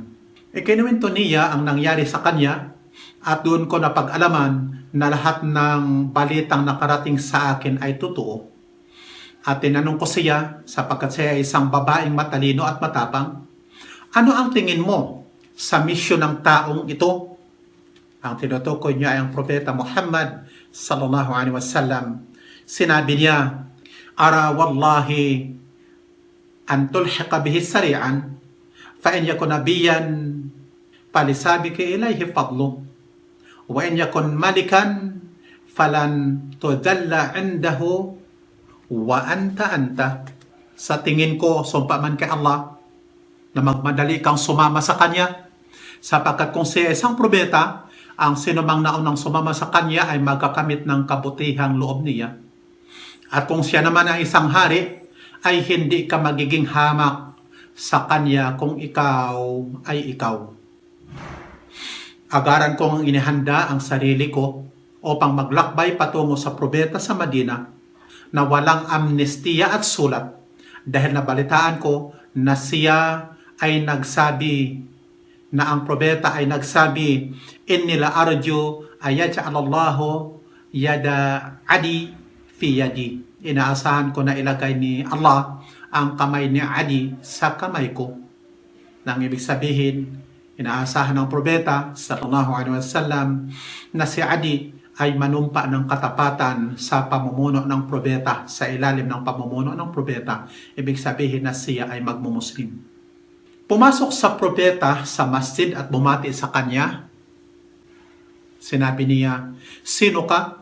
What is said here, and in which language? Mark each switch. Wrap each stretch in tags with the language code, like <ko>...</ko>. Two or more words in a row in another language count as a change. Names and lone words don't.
<tl>Ikinuwento niya ang nangyari sa kanya at doon ko napag-alaman na lahat ng balitang nakarating sa akin ay totoo. At tinanong ko siya, sapagkat siya ay isang babaeng matalino at matapang, "Ano ang tingin mo sa misyon ng taong ito?" Ang tinutukoy niya ay ang propeta Muhammad</tl> <ar>صلى الله عليه وسلم.</ar> <tl>Sinabi niya,</tl> <ar>"أرى والله أن تلحق به سريعا فإن يكن نبيا فللسابق إليه فضل وإن يكن ملكا فلن تذل عنده وأنت."</ar> <tl>Sa tingin ko, sumpa man kay Allah, na magmadali kang sumama sa kanya, sapagkat kung siya isang propeta, ang sinumang naunang sumama sa kanya ay magkakamit ng kabutihang loob niya. At kung siya naman ay isang hari, ay hindi ka magiging hamak sa kanya kung ikaw ay ikaw. Agaran kong inihanda ang sarili ko upang maglakbay patungo sa propeta sa Madina na walang amnestiya at sulat, dahil nabalitaan ko na siya ay nagsabi, na ang propeta ay nagsabi,</tl> <ar>"إني لأرجو أن يجعل الله يد عدي في يدي."</ar> <tl>Inaasahan ko na ilagay ni Allah ang kamay ni Adi sa kamay ko. Nang ibig sabihin, inaasahan ng propeta</tl> <ar>صلى الله عليه وسلم</ar> <tl>na si Adi ay manumpa ng katapatan sa pamumuno ng propeta, sa ilalim ng pamumuno ng propeta. Ibig sabihin na siya ay magmumuslim. Pumasok sa propeta sa masjid at bumati sa kanya. Sinabi niya, "Sino ka?"</tl>